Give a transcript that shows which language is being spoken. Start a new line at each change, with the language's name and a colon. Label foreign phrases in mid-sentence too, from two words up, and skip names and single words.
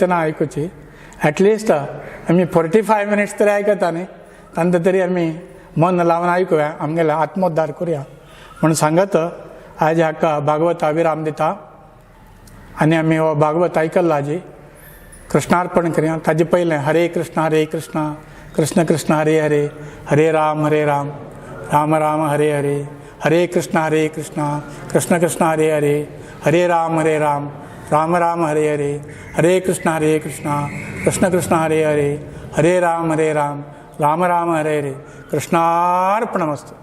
Konkani: ना आयकुची
English: at least
Konkani: आमी 45 मिनिट्स तरी आयकता न्ही तांकां तरी आमी मन लावन आयकुया आमगेले आत्मोद्धार करुया म्हणून सांगत आज हाका भागवता विराम दिता आनी आमी हो भागवत आयकल्लो आजी कृष्णार्पण करया ताजे पयलें हरे कृष्ण कृष्ण कृष्ण हरे हरे हरे राम राम राम हरे हरे हरे कृष्ण कृष्ण कृष्ण हरे हरे हरे राम राम राम हरे हरे हरे कृष्ण कृष्ण कृष्ण हरे हरे हरे राम राम राम हरे हरे कृष्णार्पणमस्तु.